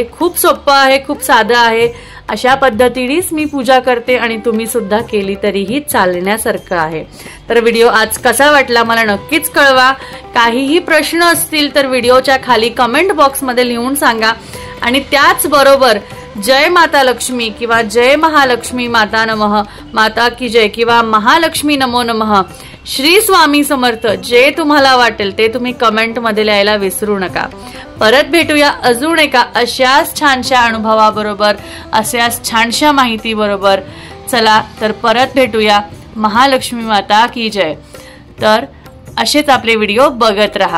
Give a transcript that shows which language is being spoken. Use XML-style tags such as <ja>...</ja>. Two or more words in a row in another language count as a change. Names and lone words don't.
<mr>खूप सोपं आहे, खूप साधं आहे. अशा पद्धतीनेच मी पूजा करते आणि तुम्ही सुद्धा केली तरीही चालण्यासारखं आहे. तर व्हिडिओ आज कसा वाटला मला नक्कीच कळवा. काहीही प्रश्न असतील तर व्हिडिओच्या खाली कमेंट बॉक्समध्ये लिहून सांगा. आणि त्याचबरोबर जय माता लक्ष्मी किंवा जय महालक्ष्मी माता नमः,</mr> <hi>माता की जय</hi> <mr>किंवा महालक्ष्मी नमो नमः, श्री स्वामी समर्थ, जे तुम्हाला वाटेल ते तुम्ही कमेंट मध्ये लिहायला विसरू नका. परत भेटूया अजून एका अशाच छानशा अनुभवाबरोबर, अशाच छानशा माहिती बरोबर. चला तर परत भेटूया. महालक्ष्मी</mr> <hi>माता की जय.</hi> <mr>तर असेच आपले व्हिडिओ बघत रहा.</mr>